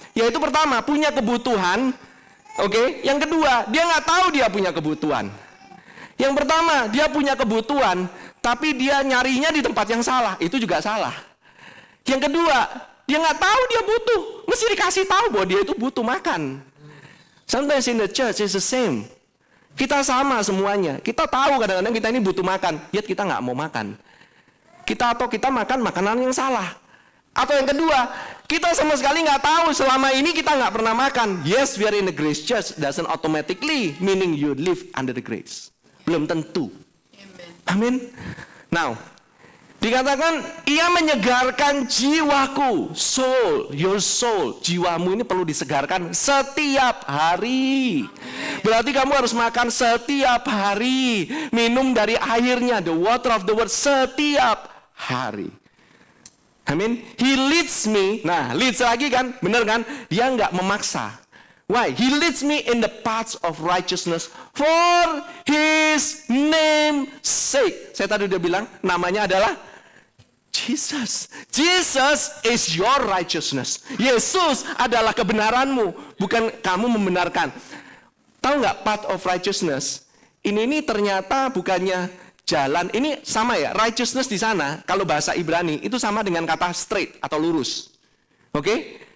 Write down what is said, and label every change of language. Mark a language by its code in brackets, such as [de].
[id] Yaitu pertama, punya kebutuhan. Oke? Yang kedua, dia nggak tahu dia punya kebutuhan. Yang pertama, dia punya kebutuhan, tapi dia nyarinya di tempat yang salah. Itu juga salah. Yang kedua, dia nggak tahu dia butuh. Mesti dikasih tahu bahwa dia itu butuh makan. [en] Sometimes in the church it's the same. [id] Kita sama semuanya. Kita tahu kadang-kadang kita ini butuh makan, yet kita nggak mau makan. Kita makan makanan yang salah. Atau yang kedua, kita sama sekali nggak tahu selama ini kita nggak pernah makan. [en] Yes, we are in the grace church, doesn't automatically meaning you live under the grace. [id] Belum tentu. Amin. Now, dikatakan ia menyegarkan jiwaku, [en] soul, your soul, [id] jiwamu ini perlu disegarkan setiap hari. Berarti kamu harus makan setiap hari, minum dari airnya, [en] the water of the word [id] setiap hari. Amin. [en] He leads me. [id] Nah, leads lagi kan, bener kan? Dia nggak memaksa. [en] Why? He leads me in the paths of righteousness for His name's sake. [id] Saya tadi udah bilang, namanya adalah Jesus. [en] Jesus is your righteousness. [id] Yesus adalah kebenaranmu, bukan kamu membenarkan. Tahu nggak [en] path of righteousness? [id] Ini ternyata bukannya jalan. Ini sama ya, righteousness di sana. Kalau bahasa Ibrani itu sama dengan kata straight atau lurus. Oke?